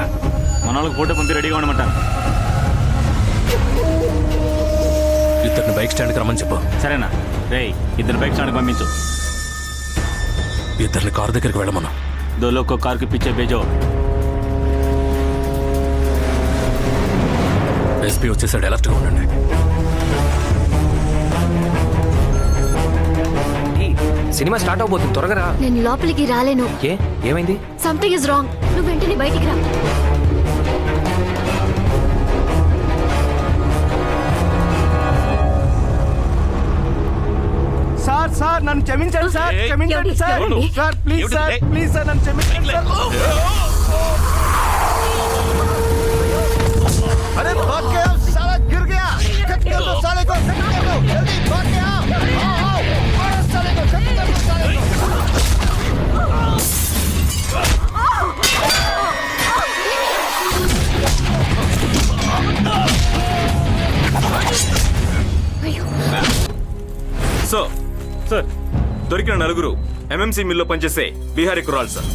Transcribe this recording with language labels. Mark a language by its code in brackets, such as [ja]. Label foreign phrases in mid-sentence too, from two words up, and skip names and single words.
[te] మన వాళ్ళకి ఫోటో పంపి రెడీగా ఉండమంటాను. ఇద్దరిని బైక్ స్టాండ్కి రమ్మని చెప్పు. సరేనా? రే, 2 బైక్ స్టాండ్కి పంపించు. ఇద్దరిని కారు దగ్గరికి వెళ్ళమను. [hi] 2 लोग को कार के पीछे भेजो. [te] ఎస్పీ వచ్చేసాడు, అలర్ట్గా ఉండండి. సినిమా స్టార్ట్ అవబోతుంది, త్వరగా రా. నేను లోపలికి రాలేను. ఏమైంది? [en] something is wrong. [te] నువ్వు వెంటనే బయటికి రా. సార్ సార్, నన్ను క్షమించండి సార్, క్షమించండి సార్. సార్ ప్లీజ్ సార్, ప్లీజ్ సార్, నన్ను క్షమించండి సార్. [hi] अरे भाग के आओ, साला गिर गया. कट कर दो साले को, कट कर दो, जल्दी भाग के आओ. आओ, मारो साले को, कट कर दो साले को. [te] సార్, దొరికిన 4 MMC మిల్లో పనిచేసే బీహారీ కుర్రాళ్ళు సార్.